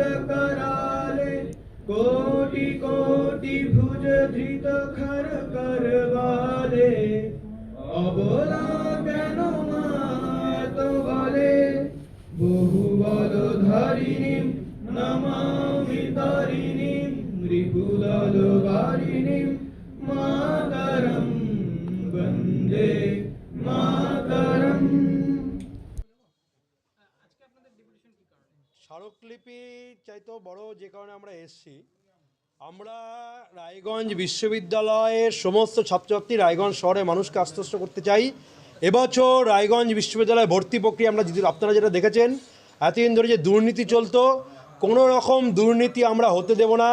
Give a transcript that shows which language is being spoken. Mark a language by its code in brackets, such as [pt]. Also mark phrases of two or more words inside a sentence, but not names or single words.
[sa] कराले, कोटि कोटि भुज धृत खर कर वाले, अबला केन मात बले, बहुबल धारिणीं नमामि तारिणीं रिपुदल वारिणीं मातरं वन्दे मातरं। [bn] স্মারকলিপি চাইতো বড় যে কারণে আমরা এসেছি, আমরা রায়গঞ্জ বিশ্ববিদ্যালয়ের সমস্ত ছাত্রছাত্রী রায়গঞ্জ শহরে মানুষকে আশ্বস্ত করতে চাই, এবছর রায়গঞ্জ বিশ্ববিদ্যালয়ে ভর্তি প্রক্রিয়া আমরা আপনারা যেটা দেখেছেন এতদিন ধরে যে দুর্নীতি চলতো, কোনো রকম দুর্নীতি আমরা হতে দেব না।